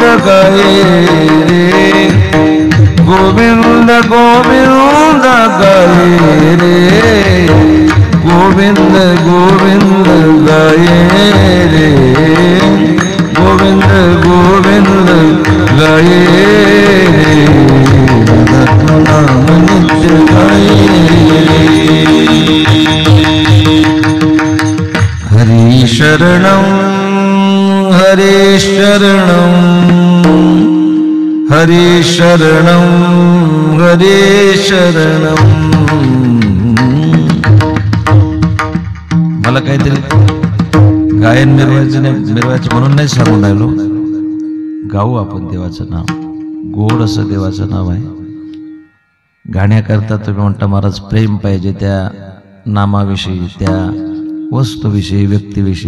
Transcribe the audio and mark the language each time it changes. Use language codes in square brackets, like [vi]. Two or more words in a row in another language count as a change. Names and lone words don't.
[hi] गाये रे, गोविंद गोविंद गाये रे, गोविंद गोविंद गाये रे, गोविंद गोविंद गाये रे, नाम नित्य गाये रे. [sa] हरि शरणं हरे शरणं हरे शरणं हरे शरणं. [mr] मला काहीतरी गायन मिरवायचं म्हणून नाही सांगून राहिलो. गाऊ आपण देवाचं नाव, गोड असं देवाचं नाव आहे. गाण्याकरता तुम्ही म्हणता महाराज प्रेम पाहिजे त्या नामाविषयी, त्या वस्तूविषयी, व्यक्तीविषयी.